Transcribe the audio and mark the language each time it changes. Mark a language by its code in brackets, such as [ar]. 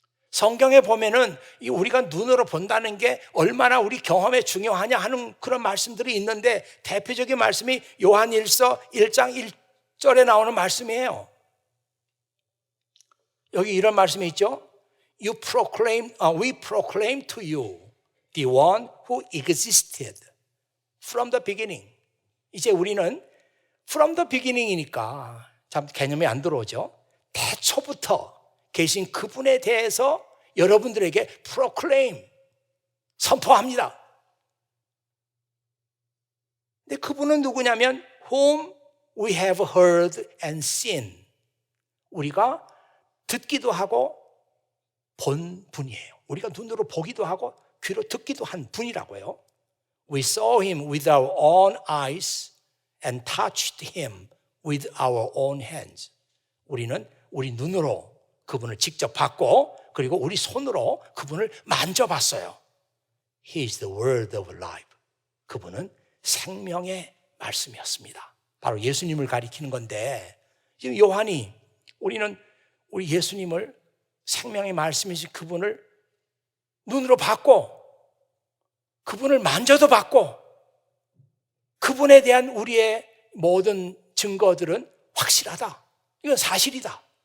[ko] 성경에 보면은 우리가 눈으로 본다는 게 얼마나 우리 경험에 중요하냐 하는 그런 말씀들이 있는데 대표적인 말씀이 요한일서 1장 1절에 나오는 말씀이에요. 여기 이런 말씀이 있죠. [en] We proclaim to you the one who existed from the beginning. [ko] 이제 우리는 [en] from the beginning [ko] 이니까 참 개념이 안 들어오죠. 태초부터 계신 그분에 대해서 여러분들에게 proclaim, 선포합니다. 근데 그분은 누구냐면 [en] whom we have heard and seen. [ko] 우리가 듣기도 하고 본 분이에요. 우리가 눈으로 보기도 하고 귀로 듣기도 한 분이라고요. [en] We saw him with our own eyes and touched him with our own hands. [ko] 우리는 우리 눈으로 그분을 직접 봤고 그리고 우리 손으로 그분을 만져봤어요. [en] He is the word of life. [ko] 그분은 생명의 말씀이었습니다. 바로 예수님을 가리키는 건데 지금 요한이 우리는 우리 예수님을 생명의 말씀이신 그분을 눈으로 봤고 그분을 만져도 봤고 그분에 대한 우리의 모든 증거들은 확실하다. 이건 사실이다.